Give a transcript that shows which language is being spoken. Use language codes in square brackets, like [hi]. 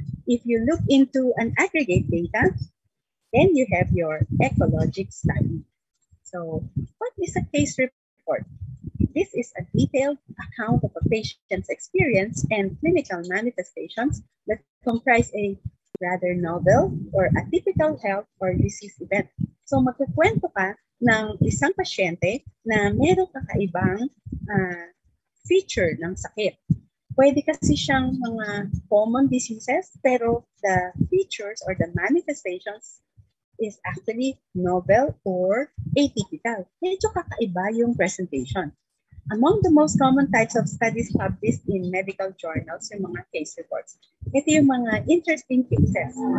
[en] If you look into an aggregate data, then you have your ecologic study. So, what is a case report? This is a detailed account of a patient's experience and clinical manifestations that comprise a rather novel or atypical health or disease event. [tl] So, magkukwento ka ng isang pasyente na meron kakaibang feature ng sakit. Pwede kasi siyang mga [en] common diseases, pero the features or the manifestations is actually novel or atypical. [tl] Medyo kakaiba yung presentation. [en] Among the most common types of studies published in medical journals, [tl] yung mga case reports, ito yung mga interesting cases.